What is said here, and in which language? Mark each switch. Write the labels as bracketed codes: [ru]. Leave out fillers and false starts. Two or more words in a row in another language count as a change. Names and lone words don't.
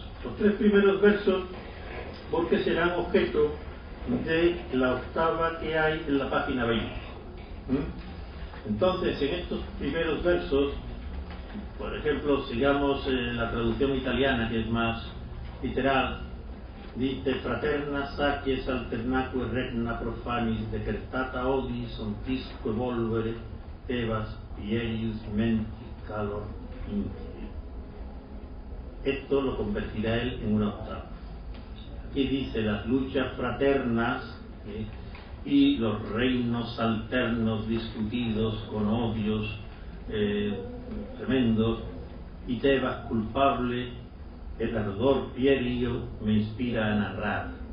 [es] Los tres primeros versos porque serán objeto de la octava que hay en la página 20. Entonces, en estos primeros versos, por ejemplo, sigamos la traducción italiana, que es más literal, dice: [la] fraterna sacies alternaque regna profanis decertata odis ontisque volvere Tebas pierius menti calor interi. [es] Esto lo convertirá él en una octava. Aquí dice las luchas fraternas y los reinos alternos discutidos con odios tremendos, y Tebas culpable, el ardor pierio me inspira a narrar.